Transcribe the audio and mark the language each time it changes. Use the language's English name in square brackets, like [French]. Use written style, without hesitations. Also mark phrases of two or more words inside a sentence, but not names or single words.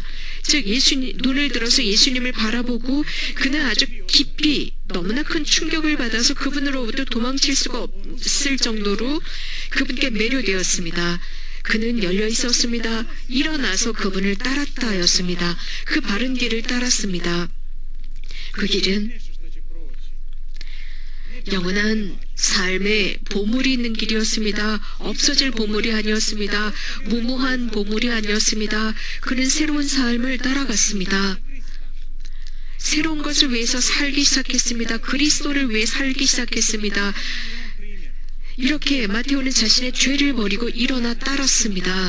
[Korean] 즉 눈을 들어서 예수님을 바라보고 그는 아주 깊이 너무나 큰 충격을 받아서 그분으로부터 도망칠 수가 없을 정도로 그분께 매료되었습니다. 그는 열려 있었습니다. 일어나서 그분을 따랐다였습니다. 그 바른 길을 따랐습니다. 그 길은 [Croatian] nešto što će proći. [Korean] 영원한 삶의 보물이 있는 길이었습니다. 없어질 보물이 아니었습니다. 무모한 보물이 아니었습니다. 그는 새로운 삶을 따라갔습니다. 새로운 것을 위해서 살기 시작했습니다. 그리스도를 위해 살기 시작했습니다. 이렇게 마테오는 자신의 죄를 버리고 일어나 따랐습니다.